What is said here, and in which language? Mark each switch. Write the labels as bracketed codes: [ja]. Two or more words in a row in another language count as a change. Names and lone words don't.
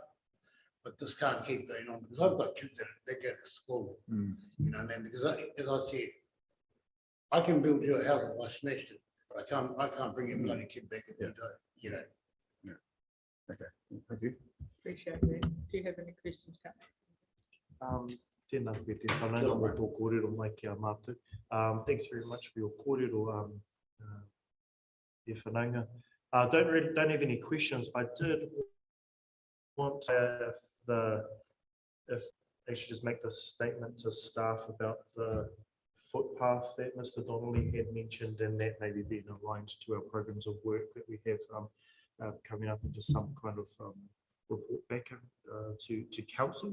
[en] But this can't keep going on because I've got kids that go to school, because as I said, I can build you a house if I smashed it, but I can't bring your bloody kid back if you don't. Okay, thank you. Appreciate that. Do you have any questions, [mi] Tēnā koe te whananga o tō kōrero mai ki a mātou. [en] Thanks very much for your kōrero, te whananga. Don't have any questions. I did want to actually just make this statement to staff about the footpath that Mr. Donnelly had mentioned, and that maybe being aligned to our programs of work that we have coming up, and just some kind of report back to council.